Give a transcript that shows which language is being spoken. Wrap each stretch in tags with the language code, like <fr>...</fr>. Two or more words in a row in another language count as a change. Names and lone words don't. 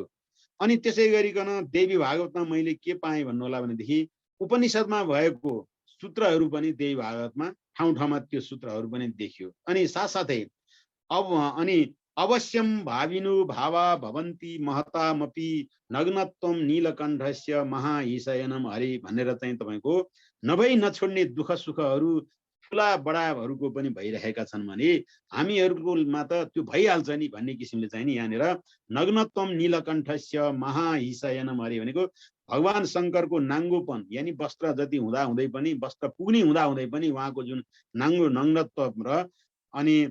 <ne>अनि त्यसै गरिकन देवी भागवतमा मैले के पाएँ भन्नु होला भनेदेखि उपनिषदमा भएको सूत्रहरू पनि देवी भागवतमा ठाउँ ठाउँमा त्यो सूत्रहरू पनि देखियो। अनि साथसाथै अनि</ne> <sa>अवश्यम भाविनु भावा भवन्ति महतामपि नग्नत्वम नीलकण्ठस्य महाहिशयनम हरि</sa> <ne>भनेर चाहिँ तपाईँको नभई नछोड्ने दुःख सुखहरू ठुला बडाहरूको पनि भइरहेका छन् भने हामीहरूकोमा त त्यो भइहाल्छ नि भन्ने किसिमले चाहिँ नि यहाँनिर</ne> <sa>नग्नत्वम नीलकण्ठस्य महाहिशयनम हरि</sa> <ne>भनेको भगवान शङ्करको नाङ्गोपन, यानी वस्त्र जति हुँदा हुँदै पनि, वस्त्र पुग्ने हुँदा हुँदै पनि उहाँको जुन नग्नत्व र अनि</ne>